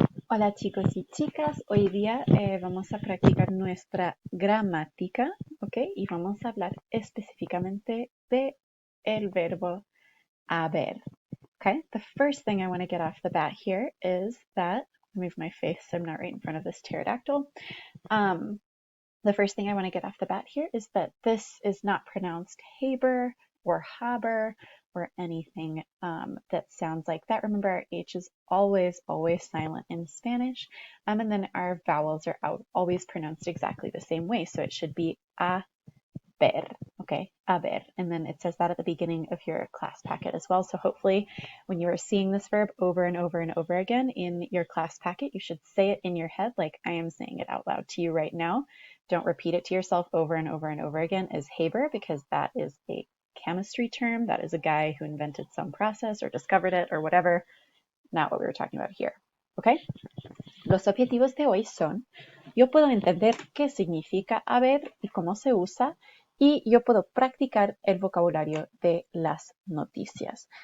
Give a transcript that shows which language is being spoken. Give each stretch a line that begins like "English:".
Spanish: Hola chicos y chicas, hoy día vamos a practicar nuestra gramática, ¿ok? Y vamos a hablar específicamente de el verbo haber, okay?
English: The first thing I want to get off the bat here is that, move my face so I'm not right in front of this pterodactyl. The first thing I want to get off the bat here is that this is not pronounced haber or haber or anything that sounds like that. Remember, our H is always silent in Spanish, and then our vowels are always pronounced exactly the same way. So it should be a ver, okay, a ver. And then it says that at the beginning of your class packet as well. So hopefully when you are seeing this verb over and over and over again in your class packet, you should say it in your head like I am saying it out loud to you right now. Don't repeat it to yourself over and over and over again as Haber, because that is a chemistry term. That is a guy who invented some process or discovered it or whatever. Not what we were talking about here, okay?
Spanish: Los objetivos de hoy son, yo puedo entender qué significa haber y cómo se usa, y yo puedo practicar el vocabulario de las noticias.